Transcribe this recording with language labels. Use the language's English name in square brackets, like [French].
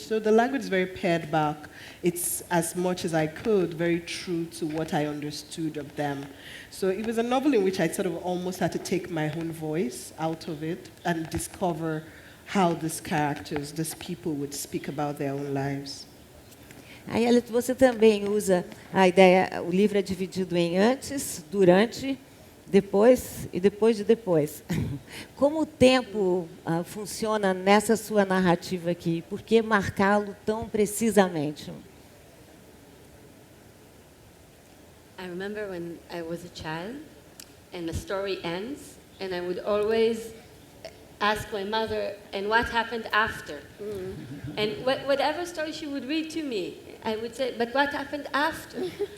[English] So the language is very pared back. It's, as much as I could, very true to what I understood of them. So it was a novel in which I sort of almost had to take my own voice out of it and discover how these characters, these people would speak about their own lives. [Portuguese] Ayelet, você também usa a ideia, o livro é dividido em antes, durante, depois e depois de depois. Como o tempo funciona nessa sua narrativa aqui? Por que marcá-lo tão precisamente? [English] I remember when I was a child and the story ends, and I would always ask my mother, and what happened after? And whatever story she would read to me, I would say, but what happened after?